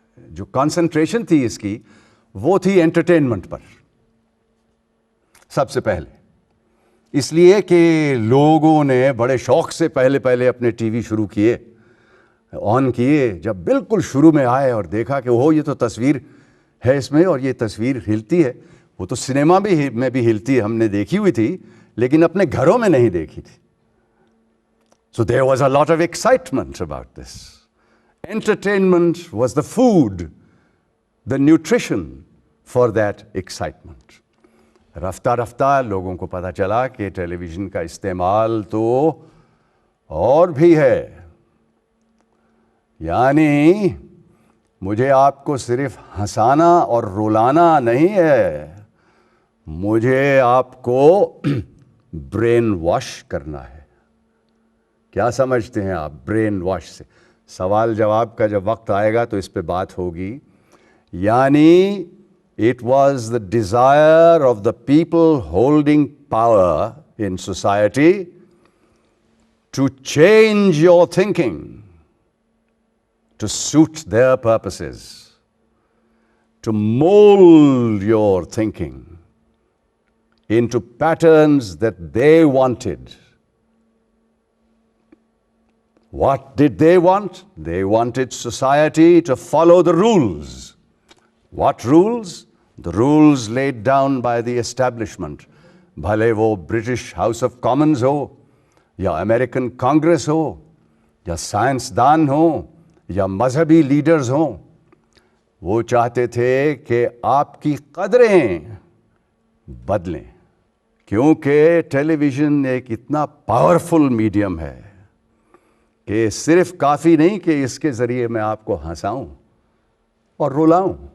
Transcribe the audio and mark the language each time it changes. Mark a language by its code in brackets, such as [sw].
[ur] جو کانسنٹریشن تھی اس کی، وہ تھی انٹرٹینمنٹ پر سب سے پہلے۔ اس لیے کہ لوگوں نے بڑے شوق سے پہلے اپنے ٹی وی شروع کیے، آن کیے، جب بالکل شروع میں آئے اور دیکھا کہ وہ یہ تو تصویر ہے اس میں، اور یہ تصویر ہلتی ہے۔ وہ تو سنیما میں بھی ہلتی ہے، ہم نے دیکھی ہوئی تھی، لیکن اپنے گھروں میں نہیں دیکھی تھی۔ So there was a lot of excitement about this. [en] Entertainment was the food, the nutrition for that excitement. [ur] رفتہ رفتہ لوگوں کو پتہ چلا کہ ٹیلی ویژن کا استعمال تو اور بھی ہے، یعنی مجھے آپ کو صرف ہنسانا اور رلانا نہیں ہے، مجھے آپ کو برین واش کرنا ہے۔ کیا سمجھتے ہیں آپ برین واش سے؟ سوال جواب کا جب وقت آئے گا تو اس پہ بات ہوگی۔ یعنی it was the desire of the people holding power in society [en] to change your thinking to suit their purposes, to mold your thinking into patterns that they wanted. What did they want? They wanted society to follow the rules. What rules? The rules laid down by the establishment. [ur] بھلے وہ British house of Commons ہو یا American Congress ہو یا سائنسدان ہوں یا مذہبی leaders ہوں، وہ چاہتے تھے کہ آپ کی قدریں بدلیں، کیونکہ ٹیلی ویژن ایک اتنا پاورفل میڈیم ہے کہ صرف کافی نہیں کہ اس کے ذریعے میں آپ کو ہنساؤں اور رلاؤں،